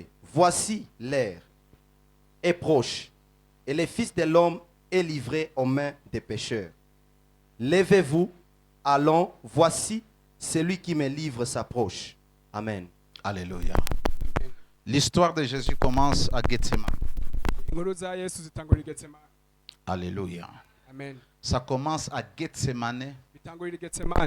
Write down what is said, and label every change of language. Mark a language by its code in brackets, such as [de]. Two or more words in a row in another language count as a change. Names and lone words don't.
[fr] Voici l'heure est proche et le Fils de l'homme est livré aux mains des pécheurs. Levez-vous, allons, voici celui qui me livre s'approche. Amen. Alléluia. L'histoire de Jésus commence à Gethsemane. [rn] inkuru za yesu zitangurira i getsemani. [fr] Alléluia. Amen. Ça commence à Gethsemane. [rn] Bitangurira i getsemani.